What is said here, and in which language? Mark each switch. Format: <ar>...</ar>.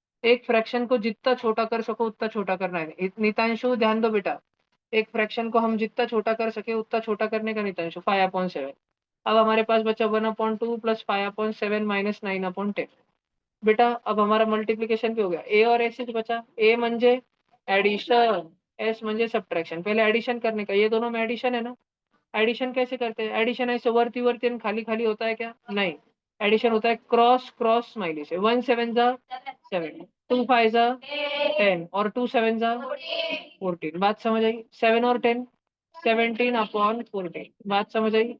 <hi>एक फ्रैक्शन को जितना छोटा कर सको उतना छोटा करना है। नितांशु ध्यान दो बेटा, एक फ्रैक्शन को हम जितना छोटा कर सके उतना छोटा करने का। नितांशु 5/7। अब हमारे पास बचा 1/2 प्लस 5/7 माइनस 9/10। बेटा अब हमारा मल्टीप्लीकेशन भी हो गया। ए और एस बचा।</hi> <mr>ए म्हणजे एडिशन, एस म्हणजे सब्ट्रैक्शन।</mr> <hi>पहले एडिशन करने का, ये दोनों में एडिशन है ना। एडिशन कैसे करते हैं? एडिशन ऐसे वर्ती वर्ती and खाली खाली होता है क्या? नहीं, एडिशन होता है क्रॉस क्रॉस स्माइली से। 1 7 जा 7, 2 5 जा 10 और 2 7 जा 14। बात समझ आई? 7 और 10 17/14। बात समझ आई?</hi>